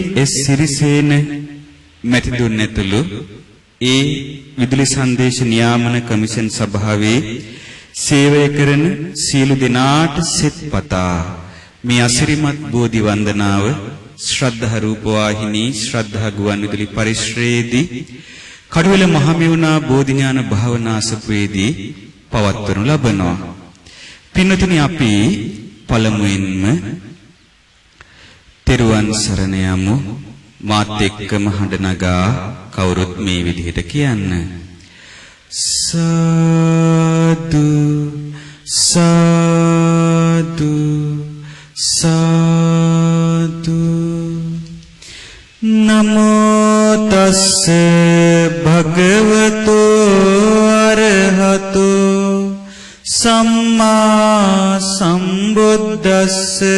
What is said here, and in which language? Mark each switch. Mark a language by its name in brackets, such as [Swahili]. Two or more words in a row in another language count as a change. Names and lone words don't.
[Sinhala] එස් සිරිසේන මැතිතුන් ඇතුළු ඒ විදුලි සංදේශ නියාමන කමිෂන් සභාවේ සේවය කරන සියලු දෙනාට සෙත් පතා මේ අසිරිමත් බෝධි වන්දනාව ශ්‍රද්ධා රූපවාහිනී ශ්‍රද්ධා ගුවන් විදුලි පරිශ්‍රයේදී කඩුවෙල මහමෙවුනා බෝධි ඥාන භාවනාසපුවේදී පවත්වනු ලබනවා. පින්වතුනි, අපි පළමුවෙන්ම තෙරුවන් සරණ යමු. මාත් එක්කම හඬ නගා කවුරුත් මේ විදිහට කියන්න. සාදු සාදු සාදු. [Pali] නමෝ තස්ස භගවතු අරහතු සම්මා සම්බුද්දස්ස.